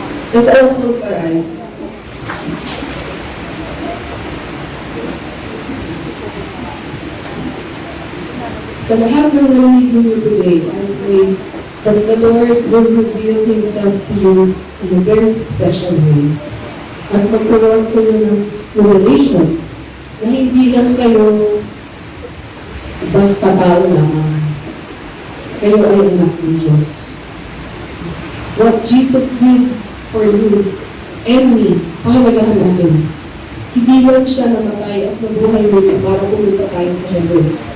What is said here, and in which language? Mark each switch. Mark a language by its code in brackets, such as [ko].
[en] Let's all close our eyes. [tl] Sa lahat ng narinig ninyo [en] today, I pray that the Lord will reveal Himself to you in a very special way. [tl] At magkaroon kayo ng revelation na hindi lang kayo basta tao lamang. Kayo ay anak ng Diyos. [en] What Jesus did for you and me, [tl] pahalagahan natin. Hindi lang siya namatay at nabuhay muli para pumunta tayo sa heaven.